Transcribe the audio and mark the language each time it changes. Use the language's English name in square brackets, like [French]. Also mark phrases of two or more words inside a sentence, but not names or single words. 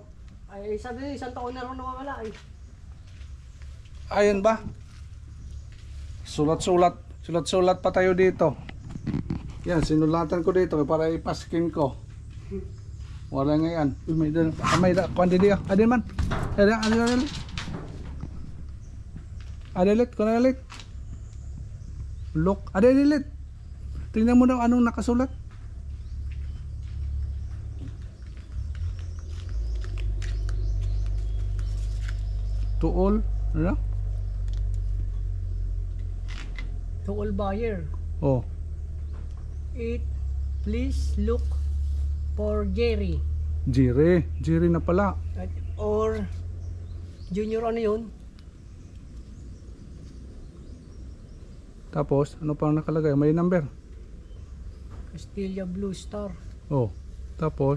[Filipino] Ay, sabi niya, isang taon na raw nawawala eh. Ayun ba? Sulat-sulat pa tayo dito. Yan, sinulatan ko dito para ipaskin ko. Wala nga yan. Uy, may kuwan din diyo. Adin man. Adalit. Adalit. Look. Adalit. Tingnan mo daw anong nakasulat. [English] To all. Ano? To all buyer, Oh. please look for Jerry. [Filipino] Jerry na pala. Or Junior ano yun? Tapos, ano pa nakalagay? May number. Castilla Blue Star. Oh. Tapos,